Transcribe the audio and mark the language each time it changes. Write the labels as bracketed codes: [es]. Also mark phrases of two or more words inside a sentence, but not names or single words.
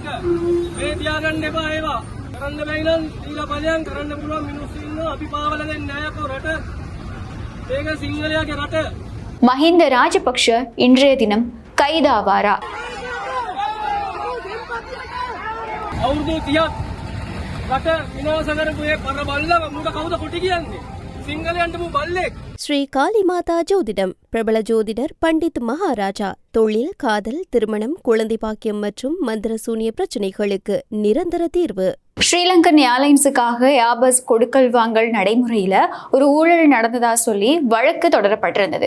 [si] මේ තියාගන්න එපා ඒවා. කරන්න බැයි නම් දීලා බලයන් කරන්න පුළුවන් මිනිස්සු ඉන්නවා. අපි පාවල දෙන්නේ නැහැ කො රට. මේක සිංහලයාගේ රට. [ta] மஹிந்த ராஜபக்ஷ இன்றைய தினம் கைதாவாரா? [si] අවුරුදු 30ක් රට විනාශ කරපු ඒ පරබල්ලා මුඩ කවුද කොටි කියන්නේ? සිංහලයන්ට මු බල්ලෙක්. [ta] ஸ்ரீ காளிமாதா ஜோதிடம் பிரபல ஜோதிடர் பண்டித் மகாராஜா தொழில், காதல், திருமணம், குழந்தை பாக்கியம் மற்றும் மந்திர சூனிய பிரச்சனைகளுக்கு நிரந்தர தீர்வு. ஸ்ரீலங்கன் ஏர்லைன்ஸுக்காக ஏர்பஸ் கொடுக்கல் வாங்கல் நடைமுறையில ஒரு ஊழல் நடந்ததா சொல்லி வழக்கு தொடரப்பட்டிருந்தது.